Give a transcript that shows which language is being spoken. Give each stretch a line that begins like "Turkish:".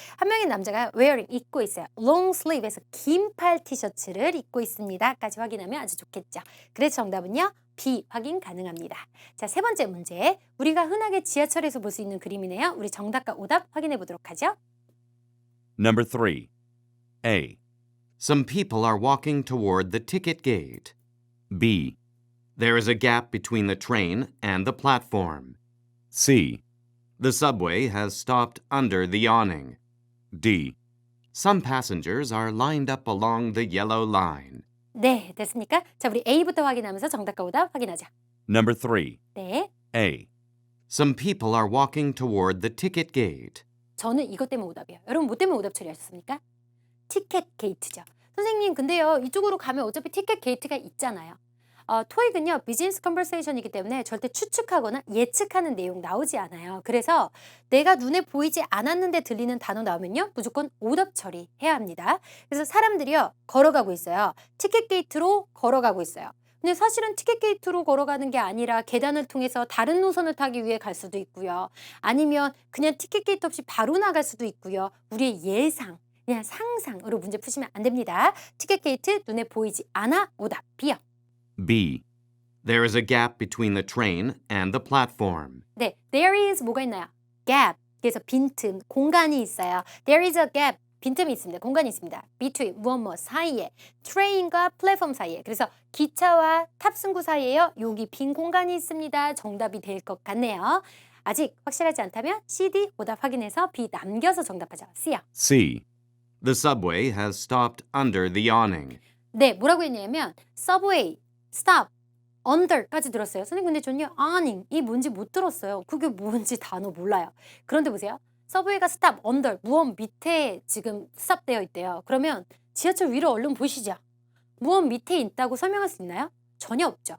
Korean: 한 명의 남자가 wearing 입고 있어요. long sleeve에서 긴팔 티셔츠를 입고 있습니다까지 확인하면 아주 좋겠죠. 그래서 정답은요 B 확인 가능합니다. 자, 세 번째 문제. 우리가 흔하게 지하철에서 볼 수 있는 그림이네요. 우리 정답과 오답 확인해 보도록 하죠.
English: Number 3. A. Some people are walking toward the ticket gate. B. There is a gap between the train and the platform. C. The subway has stopped under the awning. D. Some passengers are lined up along the yellow line.
Korean: 네, 됐습니까? 자, 우리 A부터 확인하면서 정답과 오답 확인하자.
English: Number 3.
Korean: 네,
English: A. Some people are walking toward the ticket gate.
Korean: 저는 이것 때문에 오답이에요. 여러분 뭐 때문에 오답 처리하셨습니까? 티켓 게이트죠. 선생님, 근데요 이쪽으로 가면 어차피 티켓 게이트가 있잖아요. 토익은요 비즈니스 컨버세이션이기 때문에 절대 추측하거나 예측하는 내용 나오지 않아요. 그래서 내가 눈에 보이지 않았는데 들리는 단어 나오면요 무조건 오답 처리해야 합니다. 그래서 사람들이요 걸어가고 있어요. 티켓 게이트로 걸어가고 있어요. 근데 사실은 티켓 게이트로 걸어가는 게 아니라 계단을 통해서 다른 노선을 타기 위해 갈 수도 있고요. 아니면 그냥 티켓 게이트 없이 바로 나갈 수도 있고요. 우리의 예상, 그냥 상상으로 문제 푸시면 안 됩니다. 티켓 게이트 눈에 보이지 않아 오답 B요.
English: B. There is a gap between the train and the platform.
Korean: 네, there is 뭐가 있나요? gap, 그래서 빈틈, 공간이 있어요.
English: There is a gap,
Korean: 빈틈이 있습니다. 공간이 있습니다. between, 무엇 사이에, 트레인과 플랫폼 사이에. 그래서 기차와 탑승구 사이에요. 여기 빈 공간이 있습니다. 정답이 될 것 같네요. 아직 확실하지 않다면 C, D 오답 확인해서 B 남겨서 정답하자. C요.
English: C. The subway has stopped under the awning.
Korean: 네, 뭐라고 했냐면 subway, stop, under까지 들었어요. 선생님 근데 전요 awning 이 뭔지 못 들었어요. 그게 뭔지 단어 몰라요. 그런데 보세요. 서브웨이가 stop, under, 무언 밑에 지금 stop 되어 있대요. 그러면 지하철 위로 얼른 보시죠. 무언 밑에 있다고 설명할 수 있나요? 전혀 없죠.